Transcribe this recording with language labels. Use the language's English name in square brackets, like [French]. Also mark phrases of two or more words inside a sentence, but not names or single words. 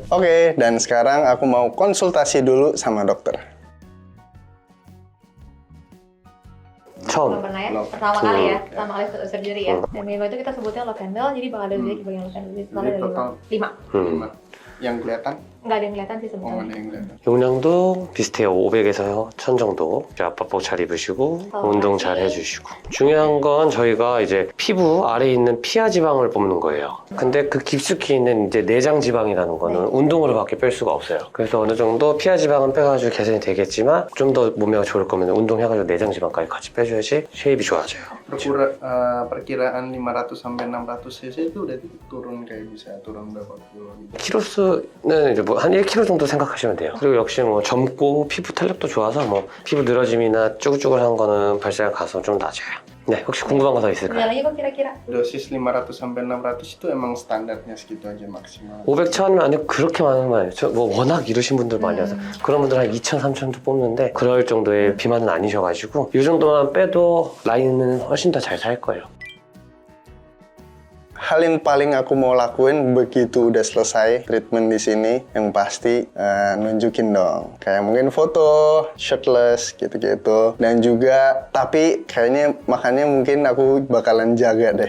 [Indonesian] Oke, dan sekarang aku mau konsultasi dulu sama dokter. Belum pernah ya, pertama kali ya, pertama kali surgery ya. Dan minggu itu kita sebutnya [English] lock handle, [Indonesian] jadi bakal ada di bagian [English] lock handle. [Indonesian] Total ada 5. Yang kelihatan? Nggak ada yang kelihatan sih sebetulnya. [Korean] 용량도 비슷해요. 500에서 1000 정도. 압박복 잘 입으시고 운동 잘 해주시고. 중요한 건 저희가 이제 피부 아래에 있는 피하 지방을 뽑는 거예요. 근데 그 깊숙이 있는 이제 내장 지방이라는 거는 운동으로밖에 뺄 수가 없어요. 그래서 어느 정도 피하 지방은 빼가지고 개선이 되겠지만 좀 더 몸매가 좋을 거면 운동해가지고 내장 지방까지 같이 빼줘야지 쉐입이 좋아져요. [Indonesian] Perkiraan 500 sampai 600 cc itu udah turun kayak bisa turun berapa kilo gitu. [Korean] 키로수는 이제 뭐 한 1kg 정도 생각하시면 돼요. 그리고 역시 뭐 젊고 피부 탄력도 좋아서 뭐 피부 늘어짐이나 쭈글쭈글한 거는 발사가 가서 좀 낮아요. 네, 혹시 궁금한 거 더 있을까요? [Indonesian] Ada lagi kok kira-kira? Dosis 500 sampai 600 itu emang standarnya segitu aja maksimal. [Korean] 500, 1000이면 아니고 그렇게 많은 거 아니에요. 뭐 워낙 이루신 분들 많이 와서 그런 분들 한 2000, 3000도 뽑는데 그럴 정도의 비만은 아니셔가지고 이 정도만 빼도 라인은 훨씬 더 잘 살 거예요. [Indonesian] Hal yang paling aku mau lakuin begitu udah selesai treatment di sini, yang pasti nunjukin dong. Kayak mungkin foto, shirtless, gitu-gitu. Dan juga, tapi kayaknya makannya mungkin aku bakalan jaga deh.